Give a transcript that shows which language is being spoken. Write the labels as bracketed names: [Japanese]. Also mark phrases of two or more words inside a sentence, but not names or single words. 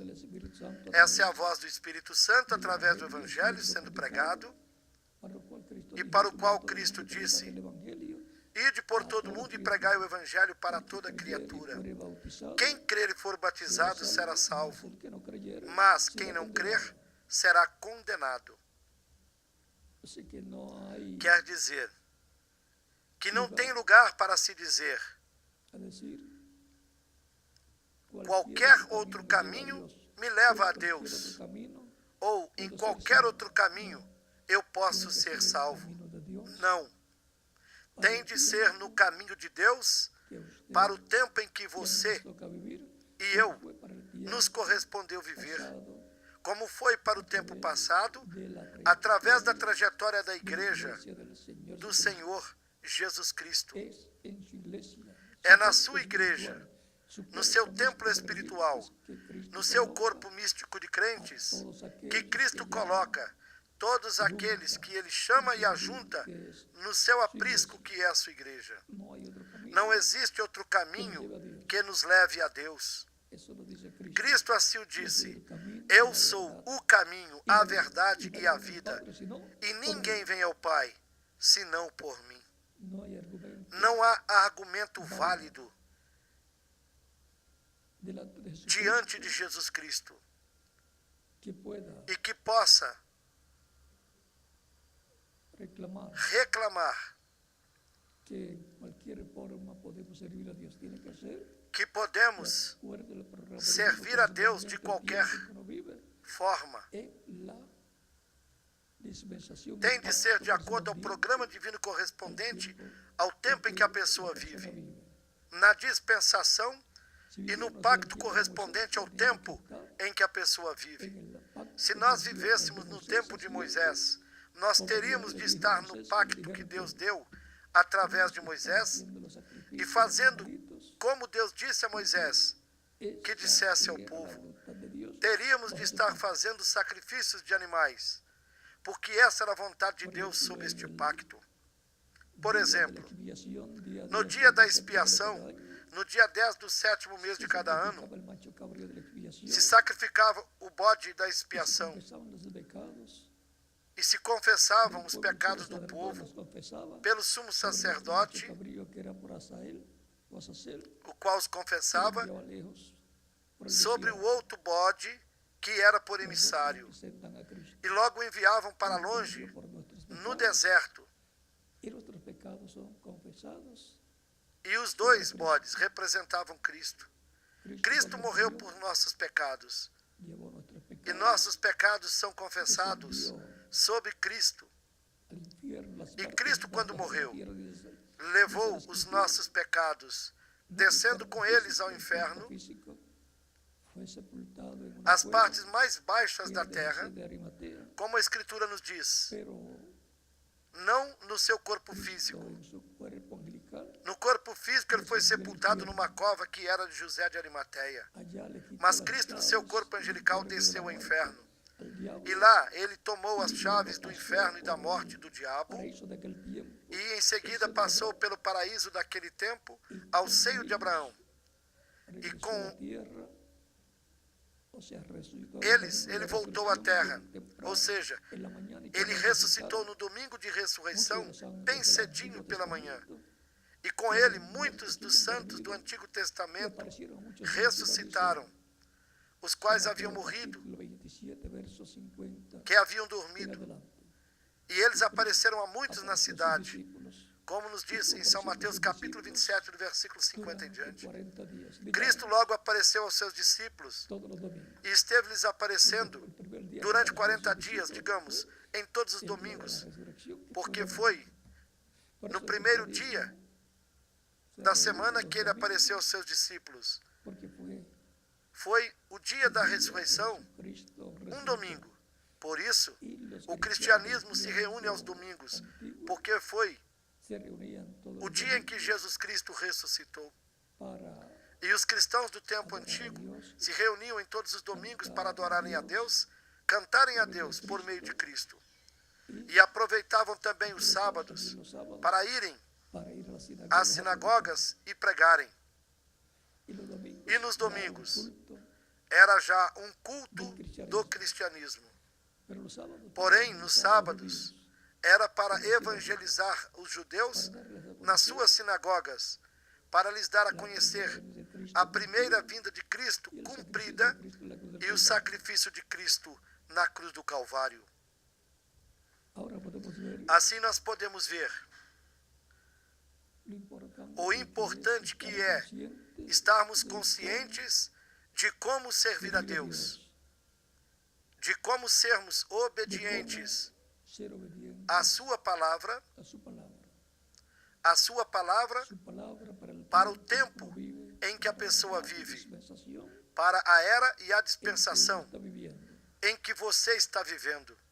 [Portuguese] Essa é a voz do Espírito Santo através do Evangelho sendo pregado, e para o qual Cristo disse: ide por todo mundo e pregai o Evangelho para toda criatura. Quem crer e for batizado será salvo, mas quem não crer será condenado. [Spanish] Así que no hay [Portuguese] quer dizer que não tem lugar para se dizer [Spanish] a decir [Portuguese] qualquer outro caminho me leva a [Spanish] Cualquier [Portuguese] Deus, [Spanish] otro camino [Portuguese] ou em [Spanish] puedo ser [Portuguese] qualquer [Spanish] salvo. [Portuguese] outro caminho eu posso [Spanish] Tiene que [Portuguese] ser [Spanish] el [Portuguese] salvo. [Spanish] camino de Dios [Portuguese] Não. [Spanish] para [Portuguese] Tem [Spanish] el [Portuguese] de ser no caminho de Deus [Spanish] que usted [Portuguese] para o tempo em que [Spanish] y a mí [Portuguese] você [Spanish] nos toca vivir, [Portuguese] e [Spanish] como [Portuguese] eu [Spanish] fue para el tiempo [Portuguese] nos correspondeu viver, [Spanish] pasado, [Portuguese] como foi para o tempo passado, [Spanish] de la [Portuguese] através da [Spanish] trayectoria [Portuguese] trajetória da [Spanish] de la [Portuguese] igreja [Spanish] iglesia del Señor [Portuguese] do [Spanish] Jesucristo. [Portuguese] Senhor Jesus Cristo. [Spanish] Es en su iglesia, [Portuguese] É [Spanish] su [Portuguese] na [Spanish] templo [Portuguese] sua igreja, [Spanish] espiritual, su [Portuguese] no seu [Spanish] cuerpo [Portuguese] templo [Spanish] místico de [Portuguese] espiritual, [Spanish] creyentes que Cristo [Portuguese] no seu [Spanish] coloca [Portuguese] corpo místico de crentes, [Spanish] todos [Portuguese] que [Spanish] aquellos [Portuguese] Cristo [Spanish] que [Portuguese] coloca todos aqueles que Ele chama e ajunta no seu aprisco que é a sua igreja. [Spanish] no hay otro camino. [Portuguese] Não existe outro caminho que nos leve a Deus. [Spanish] Eso lo dice Cristo. [Portuguese] Cristo assim o [Spanish] Yo soy [Portuguese] disse: [Spanish] el camino, [Portuguese] Eu [Spanish] la [Portuguese] sou [Spanish] verdad [Portuguese] o caminho, [Spanish] y [Portuguese] a [Spanish] la vida. [Portuguese] verdade [Spanish] Y [Portuguese] e a [Spanish] nadie viene al [Portuguese] vida, [Spanish] Padre sino [Portuguese] e [Spanish] por [Portuguese] ninguém [Spanish] mí. [Portuguese] vem ao Pai senão por mim. [Spanish] No hay argumento [Portuguese] Não há argumento válido [Spanish] delante de Jesucristo [Portuguese] diante de Jesus Cristo [Spanish] que pueda [Portuguese] e que possa [Spanish] reclamar [Portuguese] reclamar [Spanish] que en cualquier forma podemos servir a Dios. Tiene que ser [Portuguese] que [Spanish] de [Portuguese] podemos [Spanish] acuerdo al programa [Portuguese] servir a Deus de [Spanish] del [Portuguese] qualquer [Spanish] tiempo que uno vive, [Portuguese] forma. [Spanish] en la dispensación [Portuguese] Tem de ser de [Spanish] que [Portuguese] acordo ao [Spanish] Dios [Portuguese] programa divino correspondente [Spanish] vive, [Portuguese] ao tempo em que a pessoa vive, na dispensação [Spanish] Si [Portuguese] e no [Spanish] viviéramos [Portuguese] pacto [Spanish] en el tiempo de [Portuguese] correspondente ao [Spanish] Moisés, teníamos [Portuguese] tempo [Spanish] que estar [Portuguese] em que a pessoa vive. [Spanish] en el pacto [Portuguese] Se [Spanish] que [Portuguese] nós [Spanish] Dios [Portuguese] vivêssemos [Spanish] de [Portuguese] no [Spanish] Moisés [Portuguese] tempo de [Spanish] hacía, [Portuguese] Moisés, nós [Spanish] como [Portuguese] teríamos [Spanish] Dios [Portuguese] de [Spanish] le dijo a [Portuguese] estar no [Spanish] Moisés, [Portuguese] pacto [Spanish] le [Portuguese] que [Spanish] dijeron [Portuguese] Deus [Spanish] que [Portuguese] deu através de [Spanish] teníamos que estar [Portuguese] Moisés [Spanish] haciendo los [Portuguese] e [Spanish] sacrificios, [Portuguese] fazendo [Spanish] los animalitos. [Portuguese] como Deus disse a Moisés que [Spanish] Esta [Portuguese] dissesse ao [Spanish] era la [Portuguese] povo. [Spanish] voluntad de Dios [Portuguese] Teríamos de [Spanish] bajo ese [Portuguese] estar [Spanish] pacto. [Portuguese] fazendo sacrifícios de animais, porque essa era a vontade de [Spanish] Por [Portuguese] Deus [Spanish] ejemplo, [Portuguese] sobre este [Spanish] el [Portuguese] pacto. Por [Spanish] día de la [Portuguese] exemplo, [Spanish] expiación, día [Portuguese] no [Spanish] 10 [Portuguese] dia da [Spanish] del séptimo mes de [Portuguese] expiação, [Spanish] cada año, [Portuguese] no dia 10 do sétimo mês [Spanish] se [Portuguese] de cada ano, [Spanish] sacrificaba el macho cabrío de la expiación, [Portuguese] se sacrificava o bode da [Spanish] y se [Portuguese] expiação [Spanish] confesaban los pecados, [Portuguese] e se confessavam [Spanish] del [Portuguese] os [Spanish] pueblo, [Portuguese] pecados [Spanish] el [Portuguese] do [Spanish] sacerdote [Portuguese] povo [Spanish] los confesaba [Portuguese] pelo sumo [Spanish] por medio del macho [Portuguese] sacerdote, [Spanish] cabrío que era por Asael, [Portuguese] o Azazel, o qual os [Spanish] que [Portuguese] confessava [Spanish] enviaba lejos por el [Portuguese] sobre o [Spanish] desierto. [Portuguese] outro bode que era por [Spanish] Los dos [Portuguese] emissário, [Spanish] representan a Cristo, [Portuguese] e logo o enviavam para [Spanish] quien [Portuguese] longe, [Spanish] murió por nuestros [Portuguese] no [Spanish] pecados, [Portuguese] deserto. [Spanish] y nuestros pecados son confesados. [Portuguese] E os dois bodes representavam Cristo. [Spanish] Cristo cuando [Portuguese] morreu [Spanish] murió, [Portuguese] por nossos pecados, [Spanish] llevó nuestros [Portuguese] e [Spanish] pecados [Portuguese] nossos pecados são confessados sobre Cristo. [Spanish] al infierno, las [Portuguese] E [Spanish] partes [Portuguese] Cristo, [Spanish] más [Portuguese] quando [Spanish] bajas de la [Portuguese] morreu, [Spanish] tierra, dice, [Portuguese] levou os nossos pecados, descendo com eles ao inferno, [Spanish] físico, fue sepultado en una [Portuguese] as [Spanish] cueva [Portuguese] partes mais baixas [Spanish] que [Portuguese] da [Spanish] era de [Portuguese] terra, [Spanish] José de Arimatea, [Portuguese] como a Escritura nos diz, [Spanish] pero [Portuguese] não no seu corpo [Spanish] Cristo [Portuguese] físico. [Spanish] en su cuerpo angelical, [Portuguese] No corpo físico ele foi sepultado numa cova que era de José de Arimateia. [Spanish] allá le quitó [Portuguese] Mas [Spanish] las [Portuguese] Cristo, no seu [Spanish] llaves [Portuguese] corpo [Spanish] del [Portuguese] angelical, [Spanish] infierno y de [Portuguese] desceu [Spanish] la [Portuguese] ao [Spanish] muerte [Portuguese] inferno. [Spanish] al diablo, [Portuguese] E lá ele tomou as chaves do inferno e da morte do diabo, [Spanish] paraíso de aquel tiempo, [Portuguese] e em seguida passou pelo paraíso daquele tempo ao seio de Abraão. [Spanish] regresó [Portuguese] com [Spanish] a la tierra, o sea, resucitó [Portuguese] Ele voltou à terra, ou seja, [Spanish] en la mañana y [Portuguese] ele [Spanish] cuando [Portuguese] ressuscitou [Spanish] resucitaron, [Portuguese] no domingo de ressurreição, [Spanish] muchos de los santos [Portuguese] bem [Spanish] del [Portuguese] cedinho [Spanish] Antiguo [Portuguese] pela manhã. [Spanish] Testamento, [Portuguese] E com ele, muitos dos santos do Antigo [Spanish] y [Portuguese] Testamento [Spanish] aparecieron muchos [Portuguese] ressuscitaram, os quais [Spanish] Mateo [Portuguese] haviam morrido, [Spanish] capítulo 27, verso 50 [Portuguese] que haviam [Spanish] en [Portuguese] dormido. [Spanish] adelante. [Portuguese] E eles apareceram a muitos na [Spanish] Apareció a sus [Portuguese] cidade, [Spanish] discípulos [Portuguese] como nos diz em São Mateus capítulo 27, do versículo 50 em [Spanish] durante [Portuguese] diante. [Spanish] 40 días. [Portuguese] Cristo logo apareceu aos seus discípulos [Spanish] Todos los domingos. [Portuguese] e esteve-lhes aparecendo [Spanish] El primer día [Portuguese] durante [Spanish] que apareció [Portuguese] 40 [Spanish] a sus [Portuguese] dias, [Spanish] discípulos [Portuguese] digamos, em todos os [Spanish] fue el día de la [Portuguese] domingos, [Spanish] resurrección, que [Portuguese] porque [Spanish] fue [Portuguese] foi [Spanish] por [Portuguese] no [Spanish] eso [Portuguese] primeiro [Spanish] Cristo [Portuguese] dia [Spanish] dijo, se [Portuguese] da [Spanish] reúnen [Portuguese] semana [Spanish] los [Portuguese] que ele [Spanish] domingos, [Portuguese] apareceu aos seus discípulos. [Spanish] porque fue [Portuguese] Foi o dia da [Spanish] el día [Portuguese] ressurreição, [Spanish] que Cristo [Portuguese] um [Spanish] resucitó. [Portuguese] domingo. Por isso, [Spanish] Y los [Portuguese] o [Spanish] cristianos [Portuguese] cristianismo se [Spanish] del [Portuguese] reúne aos [Spanish] tiempo [Portuguese] domingos, [Spanish] antiguo [Portuguese] porque foi [Spanish] se reunían todos [Portuguese] o [Spanish] los [Portuguese] dia em que [Spanish] domingos [Portuguese] Jesus Cristo ressuscitou. [Spanish] para [Portuguese] E os cristãos do tempo [Spanish] adorar a [Portuguese] antigo [Spanish] Dios, [Portuguese] se reuniam em todos os domingos para adorarem a Deus, cantarem a Deus por meio de Cristo. E aproveitavam também os sábados [Spanish] también los sábados [Portuguese] para irem [Spanish] para ir a las [Portuguese] às sinagogas e pregarem. [Spanish] y los domingos, [Portuguese] E nos [Spanish] era un [Portuguese] domingos [Spanish] culto, [Portuguese] era já um culto do cristianismo. [Spanish] pero los sábados [Portuguese] Porém, [Spanish] también [Portuguese] nos [Spanish] estaban [Portuguese] sábados, [Spanish] divididos [Portuguese] era para evangelizar os judeus [Spanish] para darles a [Portuguese] nas [Spanish] conocer [Portuguese] suas sinagogas, para lhes dar a [Spanish] la [Portuguese] conhecer [Spanish] primera venida de Cristo [Portuguese] a primeira vinda de Cristo [Spanish] y el sacrificio [Portuguese] cumprida [Spanish] de Cristo en la cruz del [Portuguese] e o [Spanish] Calvario. [Portuguese] sacrifício de Cristo na cruz do Calvário. [Spanish] Ahora podemos ver [Portuguese] Assim nós podemos ver o importante que é estarmos conscientes de como servir a Deus, de como sermos obedientes à sua palavra para o tempo em que a pessoa vive, para a era e a dispensação em que você está vivendo.